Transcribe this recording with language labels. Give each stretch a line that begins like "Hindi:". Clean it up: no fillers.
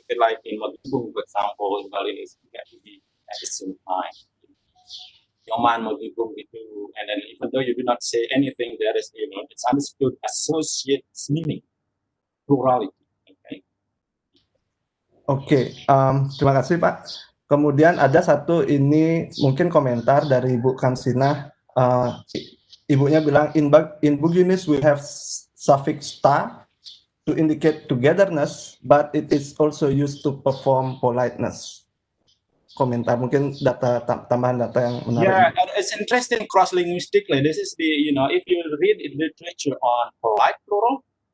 English: Okay, like in Magibung, for example, in Balinese, you have to be at the same time. Yoman Magibung itu, and then even though you do not say anything, there is it's understood associate meaning, plurality. Oke,
Indonesian: terima kasih Pak. Kemudian ada satu ini mungkin komentar dari Ibu Kamsinah. Ibunya bilang
English: in Bugis we have suffix ta to indicate togetherness, but it is also used to perform politeness.
Indonesian: Komentar mungkin tambahan data yang menarik.
English: Yeah, it's interesting cross linguistically. This is the if you read in literature on polite plural.